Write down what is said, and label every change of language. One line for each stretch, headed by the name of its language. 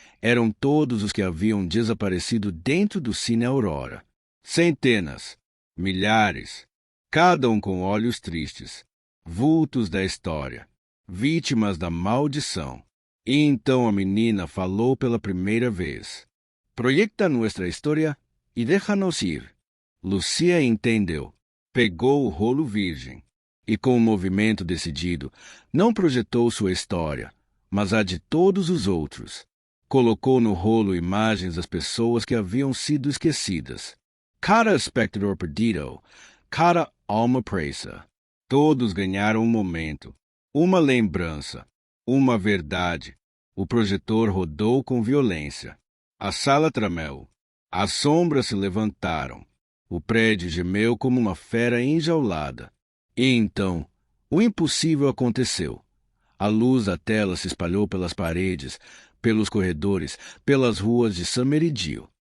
Portuguese: Eram todos os que haviam desaparecido dentro do Cine Aurora. Centenas, milhares, cada um com olhos tristes. Vultos da história. Vítimas da maldição. E então a menina falou pela primeira vez.
Spanish: Proyecta nuestra história e déjanos ir.
Portuguese: Lucia entendeu. Pegou o rolo virgem e, com um movimento decidido, não projetou sua história, mas a de todos os outros. Colocou no rolo imagens das pessoas que haviam sido esquecidas. Cada espectador perdido, cada alma presa. Todos ganharam um momento, uma lembrança, uma verdade. O projetor rodou com violência. A sala tremeu. As sombras se levantaram. O prédio gemeu como uma fera enjaulada. E então, o impossível aconteceu. A luz da tela se espalhou pelas paredes, pelos corredores, pelas ruas de San Meridio.